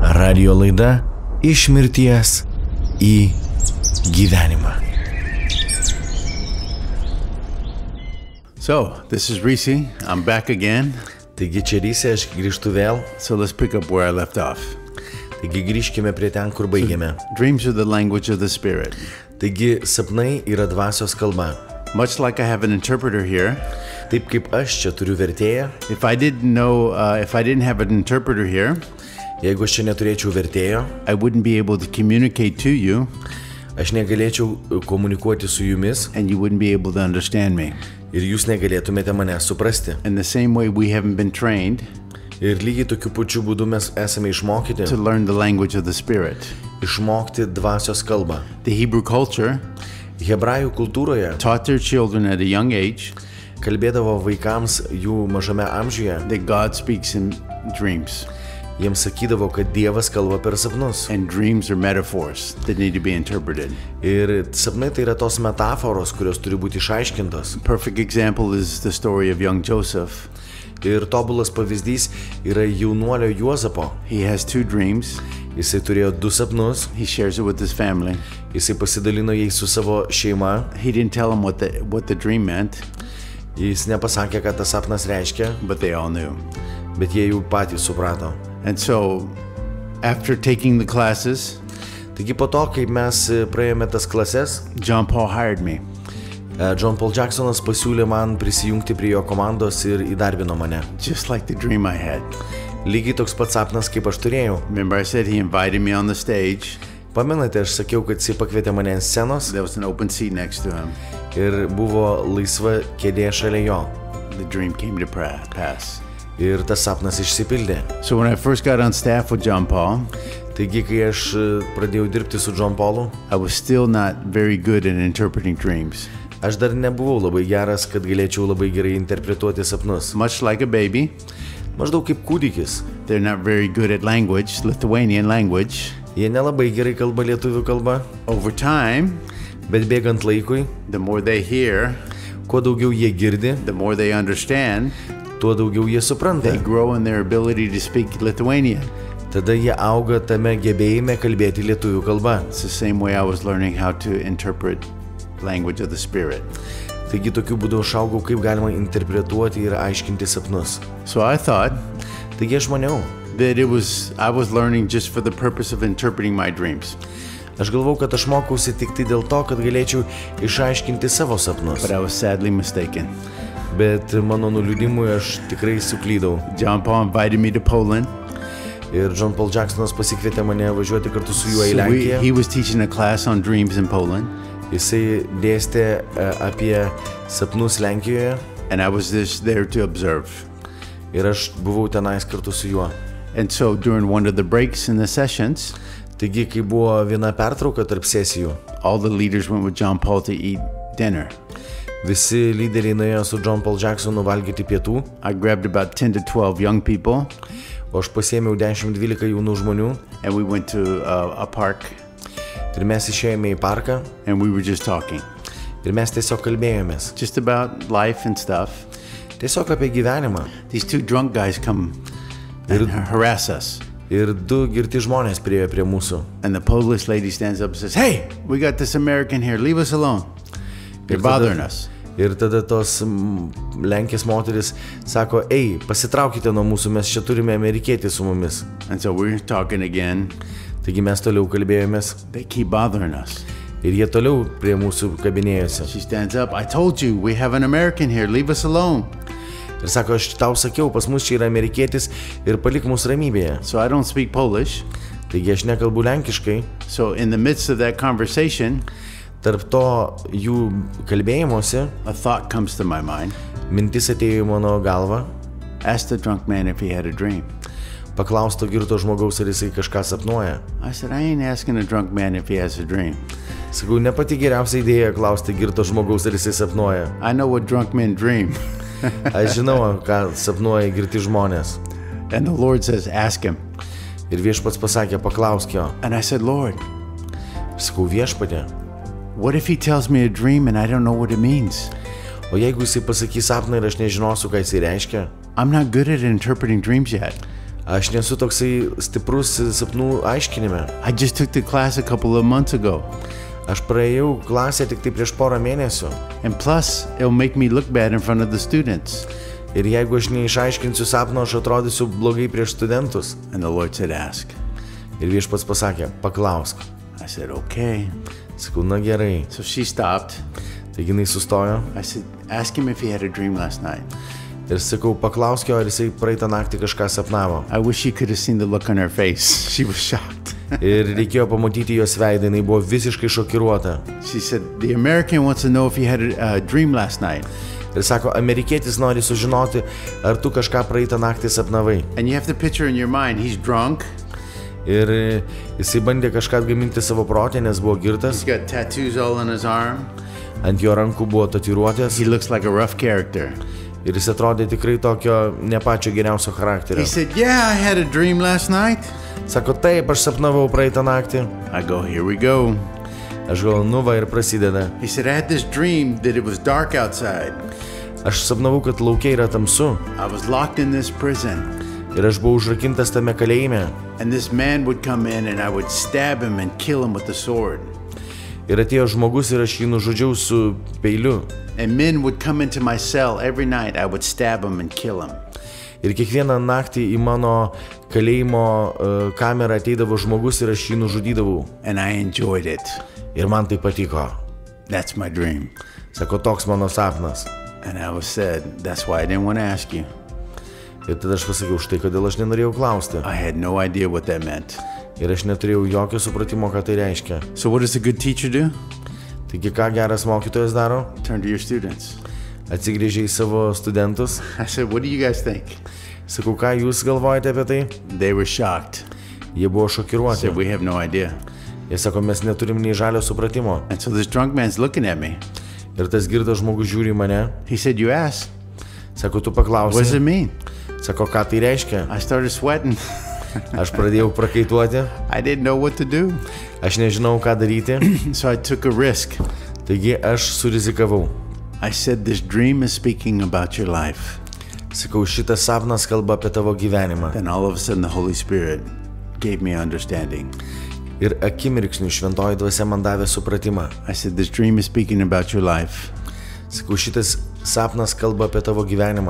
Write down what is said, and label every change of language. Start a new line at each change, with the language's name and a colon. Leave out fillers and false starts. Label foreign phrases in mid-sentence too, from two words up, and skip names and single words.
Lithuanian: Radio laida Iš mirties į gyvenimą.
English: So, this is Recie. I'm back again.
Lithuanian: Taigi čia Recie, aš grįžtu vėl.
English: So let's pick up where I left off.
Lithuanian: Taigi grįžkime prie ten, kur baigėme.
English: Dreams are the language of the spirit.
Lithuanian: Taigi sapnai yra dvasios kalba.
English: Much like I have an interpreter here.
Lithuanian: Taip kaip aš čia turiu vertėją.
English: If I didn't have an interpreter here,
Lithuanian: Jeigu aš čia neturėčiau vertėjo,
English: I wouldn't be able to communicate to you,
Lithuanian: aš negalėčiau komunikuoti su jumis
English: and you wouldn't be able to understand me.
Lithuanian: ir jūs negalėtumėte mane suprasti.
English: In the same way, we haven't been trained
Lithuanian: Ir lygiai tokiu pačiu būdu mes esame išmokyti,
English: to learn the language of the spirit.
Lithuanian: išmokti dvasios kalbą.
English: The Hebrew culture
Lithuanian: Hebrajų kultūroje
English: taught their children at a young age
Lithuanian: kalbėdavo vaikams jų mažame amžiuje.
English: that God speaks in dreams,
Lithuanian: Jiems sakydavo, kad Dievas kalba per sapnus.
English: and dreams are metaphors that need to be interpreted.
Lithuanian: Ir sapnai tai yra tos metaforos, kurios turi būti išaiškintos.
English: A perfect example is the story of young Joseph.
Lithuanian: Ir tobulas pavyzdys yra jaunuolio Juozapo.
English: He has two dreams.
Lithuanian: Jisai turėjo du sapnus,
English: He shares it with his family.
Lithuanian: jisai pasidalino jais su savo šeima.
English: He didn't tell them what the dream meant,
Lithuanian: Jis nepasakė, ką tas sapnas reiškia,
English: but they all knew.
Lithuanian: bet jie jau patys suprato.
English: And so, after taking the classes,
Lithuanian: Taigi po to, kai mes praėjome tas klases,
English: John Paul hired me.
Lithuanian: John Paul Jacksonas pasiūlė man prisijungti prie jo komandos ir įdarbino mane.
English: Just like the dream I had.
Lithuanian: Lygiai toks pats sapnas, kaip aš turėjau.
English: Remember I said he invited me on the stage.
Lithuanian: Pamenate, aš sakiau, kad jis pakvietė mane ant scenos
English: There was an open seat next to him.
Lithuanian: ir buvo laisva kėdė šalia jo.
English: The dream came to pass.
Lithuanian: Ir tas sapnas išsipildė.
English: So when I first got on staff with John Paul,
Lithuanian: Taigi, kai aš pradėjau dirbti su John Paulu,
English: I was still not very good at interpreting dreams.
Lithuanian: aš dar nebuvau labai geras, kad galėčiau labai gerai interpretuoti sapnus.
English: Much like a baby,
Lithuanian: Maždaug kaip kūdikis.
English: they're not very good at language, Lithuanian language.
Lithuanian: Jie nelabai gerai kalba lietuvių kalba,
English: Over time,
Lithuanian: bet bėgant laikui,
English: the more they hear,
Lithuanian: kuo daugiau jie girdi,
English: the more they understand,
Lithuanian: tuo daugiau jie supranta.
English: they grow in their ability to speak Lithuanian.
Lithuanian: Tada jie auga tame gebėjime kalbėti lietuvių kalba.
English: It's the same way I was learning how to interpret language of the spirit.
Lithuanian: Taigi tokiu būdu aš augau, kaip galima interpretuoti ir aiškinti sapnus.
English: So I thought
Lithuanian: Taigi aš maniau,
English: that I was learning just for the purpose of interpreting my dreams.
Lithuanian: aš galvau, kad aš mokausi tik tai dėl to, kad galėčiau išaiškinti savo sapnus.
English: But I was sadly mistaken.
Lithuanian: Bet mano nuliūdimui aš tikrai suklydau.
English: John Paul invited me to Poland.
Lithuanian: Ir John Paul Jacksonas pasikvietė mane važiuoti kartu su juo į
English: So
Lithuanian: Lenkiją.
English: he was teaching a class on dreams in Poland,
Lithuanian: Jisai dėstė apie sapnus Lenkijoje
English: and I was just there to observe.
Lithuanian: ir aš buvau tenais kartu su juo.
English: And so during one of the breaks in the sessions,
Lithuanian: Taigi, kai buvo viena pertrauka tarp sesijų,
English: all the leaders went with John Paul to eat dinner.
Lithuanian: visi lyderiai nuėjo su John Paul Jacksonu valgyti pietų,
English: I grabbed about 10 to 12 young people,
Lithuanian: o aš pasiėmiau 10-12 jaunų žmonių
English: and we went to a park,
Lithuanian: ir mes išėjome į parką
English: and we were just talking,
Lithuanian: ir mes tiesiog kalbėjomės.
English: just about life and stuff.
Lithuanian: Tiesiog apie gyvenimą.
English: These two drunk guys come and harass us.
Lithuanian: Ir du girti žmonės priėjo prie mūsų.
English: And the Polish lady stands up and says, "Hey, we got this American here. Leave us alone. They're bothering us."
Lithuanian: Ir tada tos Lenkės moteris sako, ei, pasitraukite nuo mūsų, mes čia turime amerikietį su mumis.
English: And so we're talking again.
Lithuanian: Taigi mes toliau kalbėjomės
English: They keep bothering us.
Lithuanian: ir jie toliau prie mūsų kabinėjosi.
English: She stands up. "I told you, we have an American here. Leave us alone."
Lithuanian: Ir sako, aš tau sakiau, pas mus čia yra amerikietis ir palik mus ramybėje.
English: So I don't speak Polish.
Lithuanian: Taigi aš nekalbu lenkiškai.
English: So in the midst of that conversation,
Lithuanian: Tarp to jų kalbėjimuose
English: a thought comes to my mind.
Lithuanian: mintis atėjo į mano galvą.
English: Ask the drunk man if he had a dream.
Lithuanian: Paklausto girto žmogaus, ar jisai kažką sapnuoja.
English: I said, "I ain't asking a drunk man if he has a dream.
Lithuanian: Sakau, ne pati geriausia idėja klausti girto žmogaus, ar jisai sapnuoja.
English: I know what drunk men dream."
Lithuanian: Aš žinau, ką sapnuoja girti žmonės.
English: And the Lord says, "Ask him."
Lithuanian: Ir viešpats pasakė, paklausk jo.
English: And I said, "Lord,
Lithuanian: Sakau, viešpatė,
English: what if he tells me a dream and I don't know what it means?
Lithuanian: o jeigu jisai pasakys sapną ir aš nežinosiu, ką jisai reiškia,
English: I'm not good at interpreting dreams yet."
Lithuanian: Aš nesu toksai stiprus sapnų aiškinime.
English: I just took the class a couple of months ago.
Lithuanian: Aš praėjau klasę tik tai prieš porą mėnesių.
English: And plus, it'll make me look bad in front of the students.
Lithuanian: Ir jeigu aš neišaiškinsiu sapno, aš atrodysiu blogai prieš studentus.
English: And the Lord said, ask.
Lithuanian: Ir viešpats pasakė, paklausk.
English: I said, okay.
Lithuanian: Sakau, na gerai.
English: So she stopped.
Lithuanian: Taigi jinai sustojo.
English: I said, ask him if he had a dream last night.
Lithuanian: Ir sakau, paklausk jo, ar jisai praeitą naktį kažką sapnavo.
English: I wish you could have seen the look on her face. She was shocked.
Lithuanian: Ir reikėjo pamatyti jos veidą, jinai buvo visiškai šokiruota.
English: She said, the American wants to know if he had a dream last night.
Lithuanian: Ir sako, amerikietis nori sužinoti, ar tu kažką praeitą naktį sapnavai.
English: And you have to picture in your mind, he's drunk.
Lithuanian: Ir jisai bandė kažką atgaminti savo protę, nes buvo girtas.
English: He's got tattoos all on his arm.
Lithuanian: Ant jo rankų buvo tatuiruotės.
English: He looks like a rough character.
Lithuanian: Ir jis atrodė tikrai tokio ne pačio geriausio charakterio.
English: He said, yeah, I had a dream last night.
Lithuanian: Sako, taip, aš sapnavau praeitą naktį.
English: I go, here we go.
Lithuanian: Aš galvoju, nu va ir prasideda.
English: He said, I had this dream that it was dark outside.
Lithuanian: Aš sapnavau, kad laukia yra tamsu.
English: I was locked in this prison.
Lithuanian: Ir aš buvau užrakintas tame kalėjime.
English: And this man would come in and I would stab him and kill him with the sword.
Lithuanian: Ir atėjo žmogus ir aš jį nužudžiau su peiliu.
English: And men would come into my cell every night. I would stab him and kill him.
Lithuanian: Ir kiekvieną naktį į mano kalėjimo kamerą ateidavo žmogus ir aš jį nužudydavau.
English: And I enjoyed it.
Lithuanian: Ir man tai patiko.
English: That's my dream.
Lithuanian: Sako, toks mano sapnas.
English: And I was said, that's why I didn't want to ask you.
Lithuanian: Ir tada aš pasakiau, štai kodėl aš nenorėjau klausti.
English: I had no idea what that meant.
Lithuanian: Ir aš neturėjau jokio supratimo, ką tai reiškia.
English: So what does a good teacher do?
Lithuanian: Taigi ką geras mokytojas daro?
English: Turn to your students.
Lithuanian: Atsigręžė į savo studentus.
English: I said, what do you guys think?
Lithuanian: Sakau, ką jūs galvojate apie tai?
English: They were shocked.
Lithuanian: Jie buvo
English: I
Lithuanian: šokiruoti.
English: said, we have no idea.
Lithuanian: Jie sako, mes neturim nei žalio supratimo.
English: And so this drunk man's looking at me.
Lithuanian: Ir tas girtas žmogus žiūri į mane.
English: He said, you asked.
Lithuanian: Sako, tu
English: What does it
Lithuanian: paklausai.
English: mean?
Lithuanian: Sako, ką tai reiškia?
English: I started sweating.
Lithuanian: Aš pradėjau prakaituoti.
English: I didn't know what to do.
Lithuanian: Aš nežinau, ką daryti.
English: So I took a risk.
Lithuanian: Taigi aš surizikavau.
English: I said, this dream is speaking about your life.
Lithuanian: Sakau, šitas sapnas kalba apie tavo gyvenimą.
English: Then all of a sudden the Holy Spirit gave me understanding.
Lithuanian: Ir akimirksniu šventoji dvasia man davė supratimą.
English: I said, this dream is speaking about your life.
Lithuanian: Sakau, šitas sapnas kalba apie tavo gyvenimą.